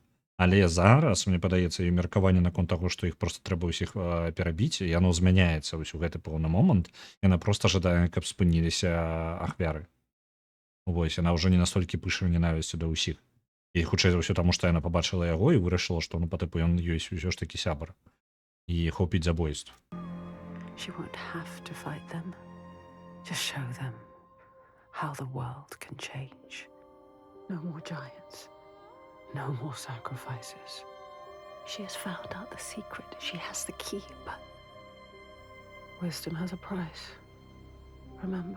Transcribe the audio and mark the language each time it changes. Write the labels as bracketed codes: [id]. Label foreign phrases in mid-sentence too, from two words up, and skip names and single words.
[be] Але зараз, мне падаецца, і меркаванне наконт таго, што іх проста трэба ўсіх перабіць, яно змяняецца вось у гэты пэўны момант. Яна проста жадае, каб спыніліся ахвяры. Вось, яна ўжо не настолькі пыша ненавісцю да ўсіх. І хутчэй за ўсё таму, што яна пабачыла яго і вырашыла, што ну па тыпу ён ёсць усё ж такі сябар. І хопіць забойств. [en] She won't have to fight them. Just show them how the world can change. No more giants. No more sacrifices. She has found out the secret. She has the key, but Wisdom has a price. Remember?